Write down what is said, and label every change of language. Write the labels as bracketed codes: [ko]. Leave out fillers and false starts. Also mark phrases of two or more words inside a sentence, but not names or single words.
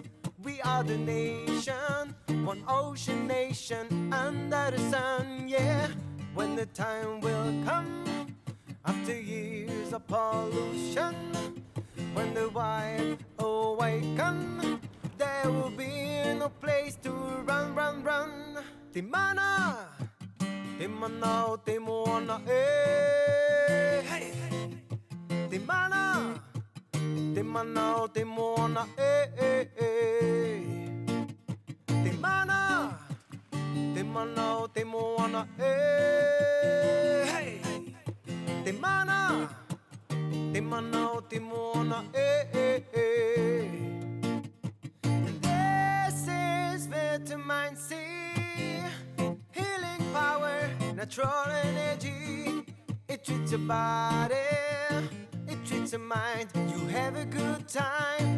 [en] We are the nation, one ocean nation under the sun, yeah. When the time will come, after years of pollution, when the wild awaken, there will be no place to run, run, run. [mi] Te mana o te moana, hey. Te mana o te moana, hey. Te mana o te moana, hey. Te mana o te moana, hey. [en] This is vitamin C, healing power, natural energy. It treats your body, it treats your mind. You have a good time.